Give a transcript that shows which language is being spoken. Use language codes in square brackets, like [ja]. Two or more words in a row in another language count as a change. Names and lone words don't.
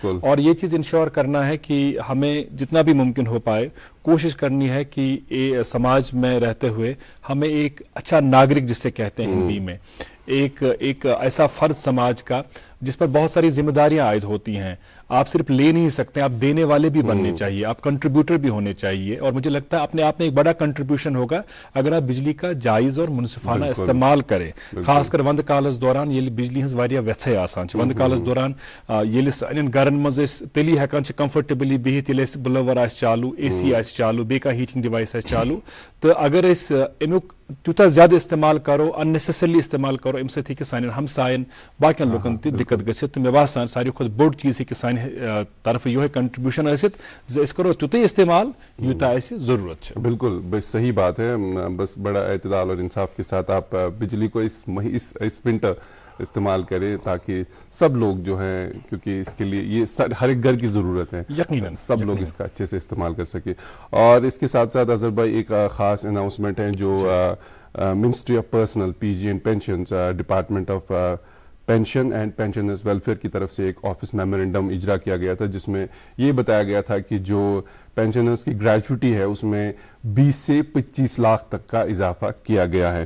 [ur] اور یہ چیز انشور کرنا ہے کہ ہمیں جتنا بھی ممکن ہو پائے کوشش کرنی ہے کہ سماج میں رہتے ہوئے ہمیں ایک اچھا ناگرک جسے کہتے ہیں ہندی میں، ایک ایسا فرض سماج کا جس پر بہت ساری ذمہ داریاں عائد ہوتی ہیں. آپ صرف لے نہیں سکتے، آپ دینے والے بھی بننے چاہئیں، آپ کنٹریبیوٹر بھی ہونے چاہئیں. اور مجھے لگتا ہے اپنے آپ میں ایک بڑا کنٹریبیوشن ہوگا اگر آپ بجلی کا جائز اور منصفانہ استعمال کریں. [ks] खासकर वंद कालस दौरान ये बिजली हज वारिया व्यथे आसान वंद कालस दौरान ये सान गरन मज तेली हेकान कंफर्टेबली बिहित ये ब्लोवर आस चालू, AC आस चालू, बे [en] heating device [ks] आस चालू, तो अगर अमुक तूता ज्यादा इस्तेमाल करो, अननेसेसरली इस्तेमाल करो, अम सत सान हमसायन बाकियन लोकन तह दिक्कत गसित। तो मे बासान सारी खुद बोड़ चीज सान तरफ यो कंट्रीब्यूशन आसित करो तुत इस्तेमाल यूता जरूरत है। [ur] بالکل بس صحیح بات ہے. بس بڑا اعتدال اور انصاف کے ساتھ آپ بجلی کو اس ونٹر استعمال کریں تاکہ سب لوگ جو ہیں، کیونکہ اس کے لیے یہ ہر ایک گھر کی ضرورت ہے, یقیناً سب لوگ اس کا اچھے سے استعمال کر سکے۔ اور اس کے ساتھ ساتھ اظہر بھائی ایک خاص اناؤنسمنٹ ہے جو منسٹری آف پرسنل PG اینڈ پینشنز، ڈپارٹمنٹ آف پینشن اینڈ پینشنرز ویلفیئر کی طرف سے ایک [en] office memorandum [ur] اجرا کیا گیا تھا، جس میں یہ بتایا گیا تھا کہ جو پینشنرز کی گریجویٹی ہے اس میں 20 سے 25 لاکھ تک کا اضافہ کیا گیا ہے.